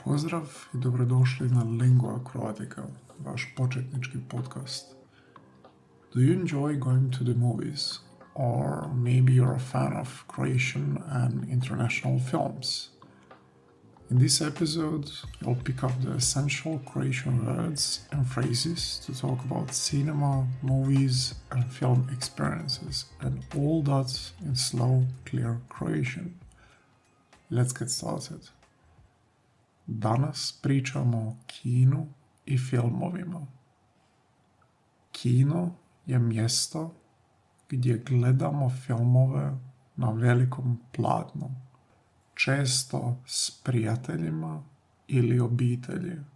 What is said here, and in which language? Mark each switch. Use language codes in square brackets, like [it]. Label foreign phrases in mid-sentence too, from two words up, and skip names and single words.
[hr] Pozdrav i dobrodošli na Lingua Croatica, vaš početnički podcast. [en] Do you enjoy going to the movies? Or maybe you're a fan of Croatian and international films? In this episode, you'll pick up the essential Croatian words and phrases to talk about cinema, movies, and film experiences, and all that in slow, clear Croatian. Let's get started. [hr] Danas pričamo o kinu i filmovima. Kino je mjesto gdje gledamo filmove na velikom platnu, često s prijateljima ili obitelji.